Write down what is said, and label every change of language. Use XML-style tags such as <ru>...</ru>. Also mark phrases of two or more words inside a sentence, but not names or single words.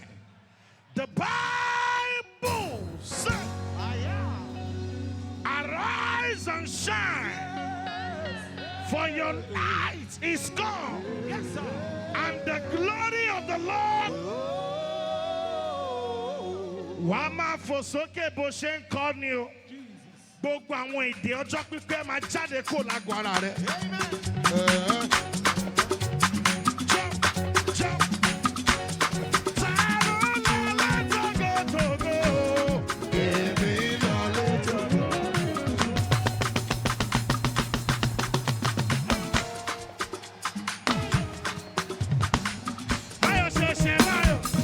<en>The Bible says, arise and shine, for your light is come, Yes, sir. and the glory of the Lord. Wama fosoke boshen kornio.</en> <yo>Gbogbo àwọn èdè ọjọ́ pípẹ́ máa jáde kó lágbo ara rẹ̀.</yo> <en>Jump, jump.</en> <yo>Ta ló lọ lẹ́tọ̀gọ́tọ̀gọ́? Èmi lọ lẹ́tọ̀gọ́. Báyọ̀ ṣe ṣe báyọ̀.</yo>